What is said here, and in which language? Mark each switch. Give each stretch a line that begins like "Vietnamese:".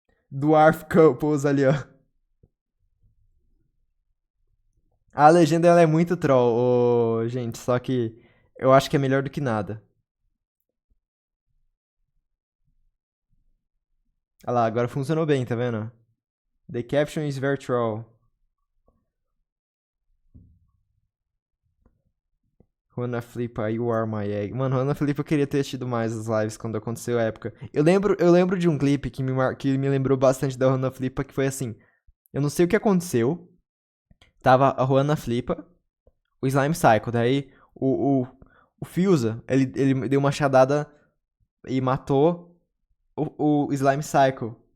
Portuguese: Dwarf Couples ali, ó. A legenda ela é muito troll, gente, só que eu acho que é melhor do que nada. Olha lá, agora funcionou bem, tá vendo?
English: The caption is very troll. Juana Flipa, you are my egg.
Portuguese: Mano, Juana Flipa eu queria ter assistido mais as lives quando aconteceu a época. Eu lembro de um clipe que me lembrou bastante da Juana Flipa, que foi assim. Eu não sei o que aconteceu. Tava a Juana Flipa, o Slime Cycle. Daí o Fusa, ele deu uma machadada e matou o Slime Cycle.